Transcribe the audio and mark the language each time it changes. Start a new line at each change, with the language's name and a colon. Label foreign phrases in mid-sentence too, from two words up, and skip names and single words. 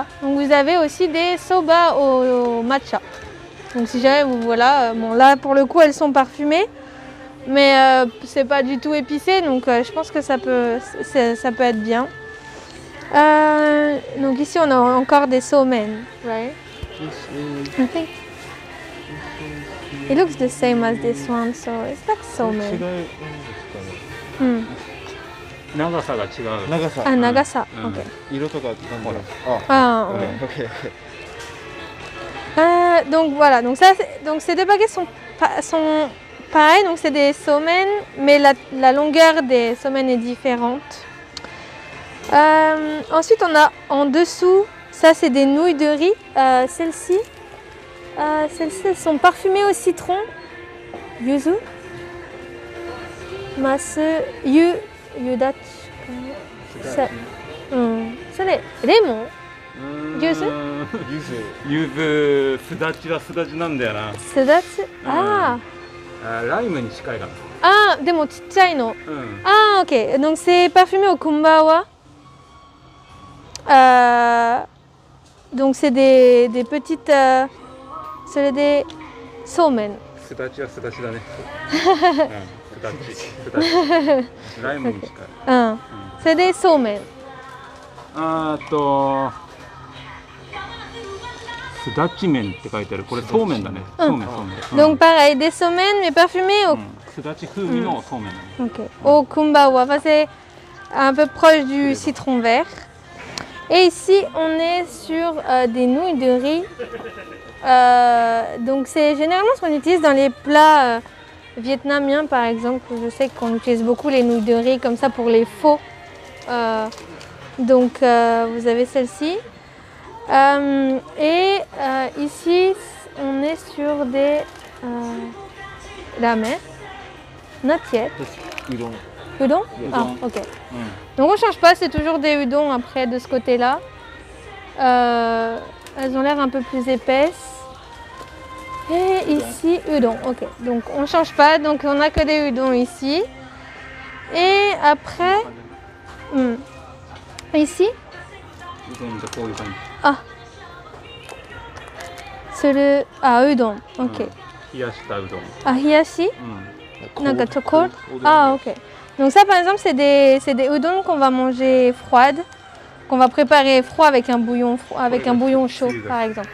French: Donc vous avez aussi des soba au matcha. Donc si jamais vous voilà, bon là pour le coup elles sont parfumées, mais c'est pas du tout épicé, donc je pense que ça peut être bien. Donc ici on a encore des somen, right?
English: I think it looks the same as this one, so it's like somen.
Japanese: うん。長さが違う。長さ。あ、長さ。うん OK。色とかなんだろう。
French: Ah, ok. OK. Donc voilà, donc ça, donc ces deux baguettes sont pareilles, donc c'est des somen, mais la longueur des somen est différente. Ensuite on a en dessous, ça c'est des nouilles de riz. Celles-ci elles sont parfumées au citron, yuzu, masu, yudachi. Ça,
Japanese: それレモン？ユズ？ゆず、すだちはすだちなんだよな。すだち？あライムに近いかな。あ、でもちっちゃいの。うん。
French: Ah, ok. Donc c'est parfumé au kumbawa. Donc c'est des petites. C'est des somen.
Japanese: すだちはすだちだね。すだち、すだち。ライムに近い。
French: C'est des somen.
Japanese: すだち麺って書いてある。これそうめんだね。そうめん、そうめん。
French: Donc pareil, des somen mais parfumés au.
Japanese: すだち風味のそうめんだね。
French: Ok. Au kumbawa. Enfin, c'est un peu proche du citron vert. Et ici, on est sur des nouilles de riz. Donc c'est généralement ce qu'on utilise dans les plats vietnamiens, par exemple. Je sais qu'on utilise beaucoup les nouilles de riz comme ça pour les pho. Donc vous avez celle-ci. Et ici, on est sur des ramen,
English: not yet.
French: Udon. Udon? Ah, ok. Donc on ne change pas, c'est toujours des udon après de ce côté-là. Elles ont l'air un peu plus épaisses. Et ici, udon, ok. Donc on ne change pas, donc on n'a que des udon ici. Et après, Ici?
Japanese: うどんでこういう感じ。
French: udon. Ok.
Japanese: 冷やしたうどん。 Hiyashi? うん。
French: Donc, cold? Ah, ok. Donc ça, par exemple, c'est des udon qu'on va manger froides, qu'on va préparer froid avec un bouillon, chaud, par exemple.